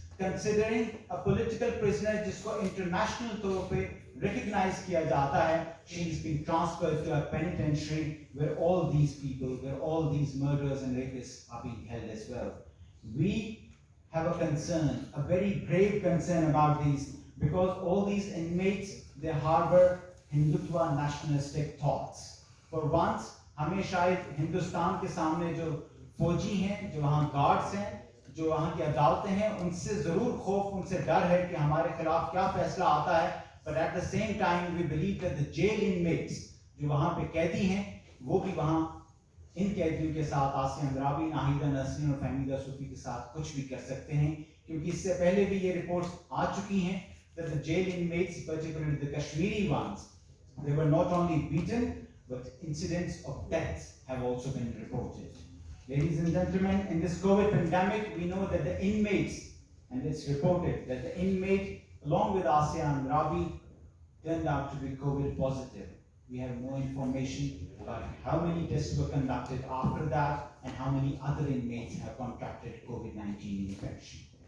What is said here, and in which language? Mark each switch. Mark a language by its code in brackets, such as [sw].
[en] Considering a political prisoner [hi] जिसको international तौर पे recognize किया जाता है, [en] she is being transferred to a penitentiary where all these people, where all these murderers and rapists are being held as well. We have a concern, a very grave concern about these, because all these inmates, they harbor Hindutva nationalistic thoughts. For once, [hi] हमें शायद हिंदुस्तान के सामने जो फौजी हैं, जो वहाँ guards हैं, जो वहाँ की अदालतें हैं, उनसे जरूर खौफ, उनसे डर है कि हमारे खिलाफ क्या फैसला आता है. [en] But at the same time, we believe that the jail inmates, [hi] जो वहाँ पे कैदी हैं, वो भी वहाँ इन कैदियों के साथ आसिया अंद्राबी, नाहिदा नसरीन और फहमीदा सूफी के साथ कुछ भी कर सकते हैं, क्योंकि इससे पहले भी ये रिपोर्ट्स आ चुकी हैं [en] that the jail inmates, particularly the Kashmiri ones, they were not only beaten, but incidents of death have also been reported. Ladies and gentlemen, in this COVID pandemic, we know that the inmates, and it's reported that the inmate, along with Asia Andrabi, turned out to be COVID positive. We have no information about how many tests were conducted after that and how many other inmates have contracted COVID-19 infection.